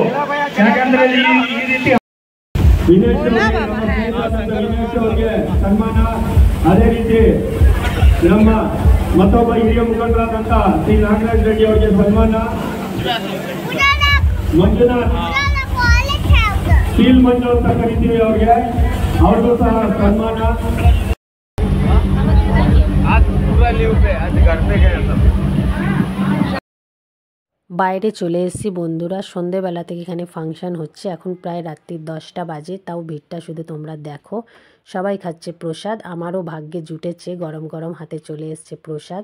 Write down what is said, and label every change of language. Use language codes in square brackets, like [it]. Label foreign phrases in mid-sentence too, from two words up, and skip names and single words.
[kn] ಯಾಕಂದ್ರೆ ಈ ರೀತಿ ವಿನೇಶ್ ಅವರಿಗೆ ಸನ್ಮಾನ, ಅದೇ ರೀತಿ ನಮ್ಮ ಮತ್ತೊಬ್ಬ ಹಿರಿಯ ಮುಖಂಡರಾದಂಥ ಶ್ರೀ ನಾಗರಾಜ್ ರೆಡ್ಡಿ ಅವರಿಗೆ ಸನ್ಮಾನ, ಮಂಜುನಾಥ್ ಸ್ಟೀಲ್ ಮಂಜು ಅಂತ ಕರಿತೀವಿ ಅವ್ರಿಗೆ, ಅವ್ರಿಗೂ ಸಹ ಸನ್ಮಾನ। [bn] বাইরে চলে এসেছি বন্ধুরা, সন্ধেবেলা থেকে এখানে ফাংশন হচ্ছে। এখন প্রায় রাত্রি 10টা বাজে, তাও ভিড়টা শুধু তোমরা দেখো। সবাই খাচ্ছে প্রসাদ, আমারও ভাগ্যে জুটেছে, গরম গরম হাতে চলে এসছে প্রসাদ।